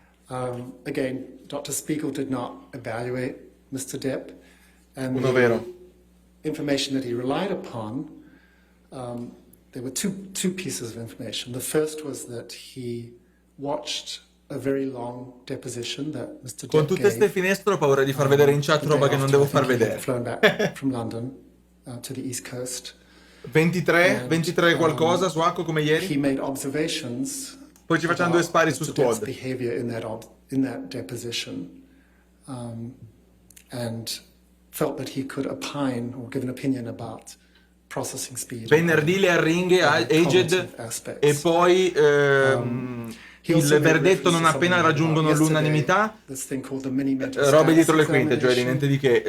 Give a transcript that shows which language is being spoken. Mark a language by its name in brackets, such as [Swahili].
[English] Again, Dr. Spiegel did not evaluate Mr. Depp, and the information that he relied upon, there were two pieces of information. The first was that he watched a very long deposition that Mr. Depp [Italian] Con tutte queste finestre ho paura di far vedere in chat roba che non devo far vedere. [English] Flown back from London to the East Coast. [Italian] 23 qualcosa su Acco come ieri. [English] He made observations. [Italian] Poi ci facciamo 2 spari su Squad. [English] Behavior in that deposition, and felt that he could opine or give an opinion about processing speed. [Italian] Venerdì le arringhe aged e poi il verdetto non appena raggiungono l'unanimità, robe dietro le quinte, cioè niente di che.